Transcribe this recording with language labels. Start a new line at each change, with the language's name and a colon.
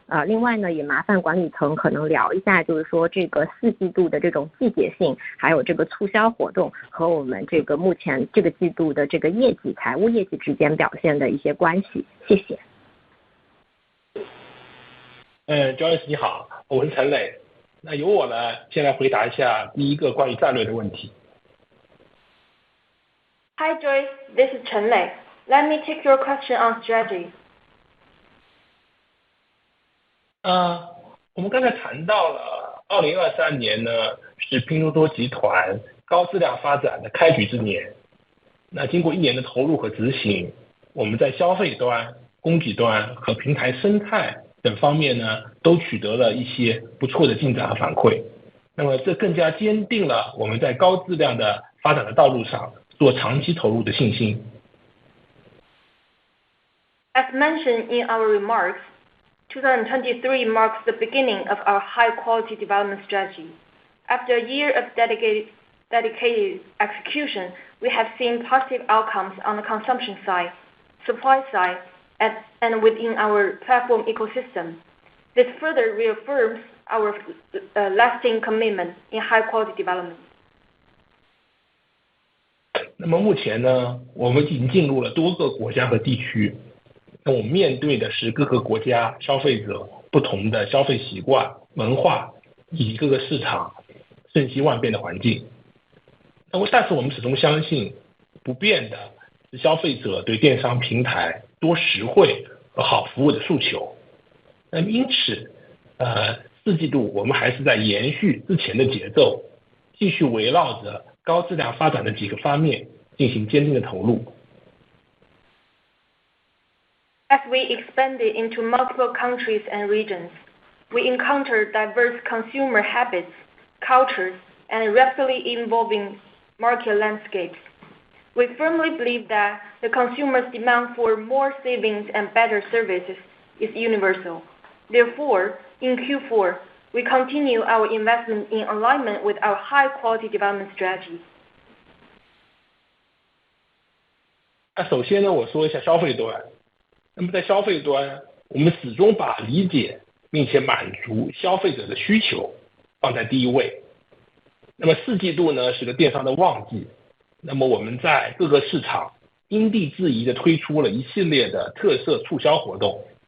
Chinese: 另外呢，也麻烦管理层可能聊一下，就是说这个4季度的这种季节性，还有这个促销活动和我们这个目前这个季度的这个财务业绩之间表现的一些关系。谢谢。 Joyce 你好，我是陈磊。那由我呢，先来回答一下第一个关于战略的问题。
English: Hi Joyce, this is Chen Lei. Let me take your question on strategy.
Chinese: 我们刚才谈到了2023年呢，是拼多多集团高质量发展的开局之年。那经过1年的投入和执行，我们在消费端、供给端和平台生态等方面呢，都取得了一些不错的进展和反馈。那么这更加坚定了我们在高质量的发展的道路上做长期投入的信心。
English: As mentioned in our remarks, 2023 marks the beginning of our high-quality development strategy. After a year of dedicated execution, we have seen positive outcomes on the consumption side, supply side, and within our platform ecosystem. This further reaffirms our lasting commitment in high-quality development.
Chinese: 那么目前呢，我们已经进入了多个国家和地区。那我们面对的是各个国家消费者不同的消费习惯、文化以及各个市场瞬息万变的环境。但是我们始终相信，不变的是消费者对电商平台多实惠和好服务的诉求。那么因此，4季度我们还是在延续之前的节奏，继续围绕着高质量发展的几个方面进行坚定的投入。
English: As we expanded into multiple countries and regions, we encountered diverse consumer habits, cultures, and rapidly evolving market landscapes. We firmly believe that the consumer's demand for more savings and better services is universal. Therefore, in Q4, we continue our investment in alignment with our high-quality development strategy.
Chinese: 首先呢，我说一下消费端。那么在消费端，我们始终把理解并且满足消费者的需求放在第一位。那么4季度呢是个电商的旺季，那么我们在各个市场因地制宜的推出了一系列的特色促销活动。